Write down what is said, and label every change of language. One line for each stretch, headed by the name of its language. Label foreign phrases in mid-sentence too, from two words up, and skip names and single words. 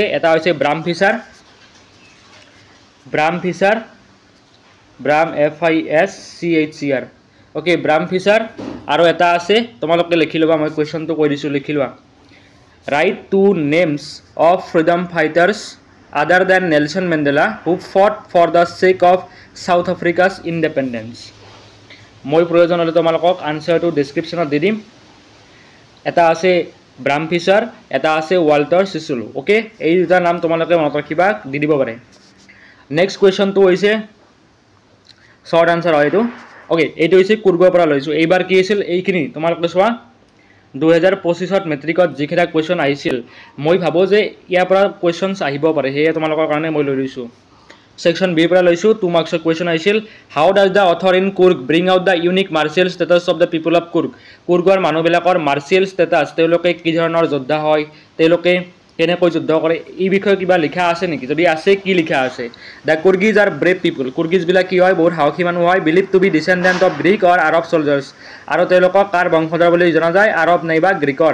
Assamese: এটা হৈছে ব্ৰাম ফিচাৰ, ব্ৰাম FISCHER। ওকে, ব্ৰাম ফিচাৰ। আৰু এটা আছে, তোমালোকে লিখি ল'বা, মই কুৱেশ্যনটো কৈ দিছোঁ, লিখি লোৱা।
English: write to names of freedom fighters other than Nelson Mandela who fought for the sake of South Africa's independence?
Assamese: মই প্ৰয়োজন হ'লে তোমালোকক আনসাৰটো ডেছক্ৰিপশ্যনত দি দিম। এটা আছে ব্ৰাম ফিচাৰ, এটা আছে ৱাল্টাৰ চিচুলু। ওকে, এই দুটা নাম তোমালোকে মনত ৰাখিবা, দি দিব পাৰে। নেক্সট কুৱেশ্যনটো হৈছে
English: short answer
Assamese: হয় এইটো। ওকে, এইটো হৈছে কুৰ্গৰ পৰা লৈছোঁ। এইবাৰ কি আছিল এইখিনি তোমালোকে চোৱা। 2025 মেট্ৰিকত যিকেইটা কুৱেশ্যন আহিছিল, মই ভাবোঁ যে ইয়াৰ পৰা কুৱেশ্যনছ আহিব পাৰে, সেয়ে তোমালোকৰ কাৰণে মই লৈ লৈছোঁ। ছেকশ্যন বিৰ পৰা লৈছোঁ।
English: 2
Assamese: মাৰ্কছৰ কুৱেশ্যন আহিছিল।
English: How does the author in Coorg bring out the unique martial status of the people of Coorg?
Assamese: কুৰ্গৰ মানুহবিলাকৰ
English: martial status,
Assamese: তেওঁলোকে কি ধৰণৰ যোদ্ধা হয়, তেওঁলোকে কেনেকৈ যুদ্ধ কৰে, এই বিষয়ে কিবা লিখা আছে নেকি? যদি আছে, কি লিখা আছে?
English: The Coorgis are brave people.
Assamese: কুৰ্গিজবিলাক কি হয়? বহুত সাহসী মানুহ হয়।
English: believe to be descendant of Greek or Arab soldiers.
Assamese: আৰু তেওঁলোকক কাৰ বংশধৰ বুলি জনা যায়? আৰব নাইবা গ্ৰীকৰ।